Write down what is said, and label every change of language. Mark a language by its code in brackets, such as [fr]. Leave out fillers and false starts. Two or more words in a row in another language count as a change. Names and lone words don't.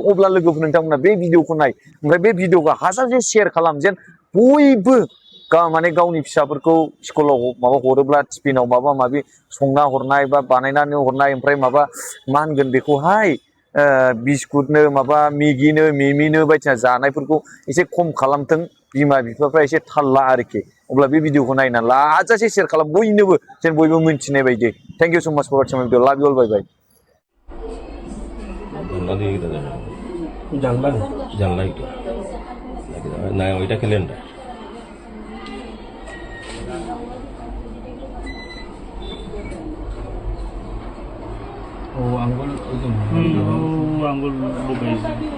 [brx] अब्ला लोगोफोर नोंथांमोना बे भिडिअखौ नाय, ओमफ्राय बे भिडिअखौ हाजासे शेयार खालाम, जेन बयबो माने गावनि फिसाफोरखौ स्कुलाव माबा हरोब्ला टिफिनाव माबा माबि संना हरनाय बा बानायनानै हरनाय, ओमफ्राय माबा मा होनगोन बेखौहाय बिस्कुटनो माबा मिगिनो मिमिनो बायदिसिना जानायफोरखौ एसे खम खालामथों बिमा बिफाफ्रा, एसे थाल ला आरोखि। अब्ला बे भिडिअखौ नायना ला, हाजासे शेयार खालाम बयनोबो, जेन बयबो मिन्थिनाय बायदि। [en] thank you so much for watching my video. love you all, bye bye. [bn] জানলা এটা না ওইটা ক্যালেন্ডার ও আঙ্গুল আঙ্গুল ডুবাইছে।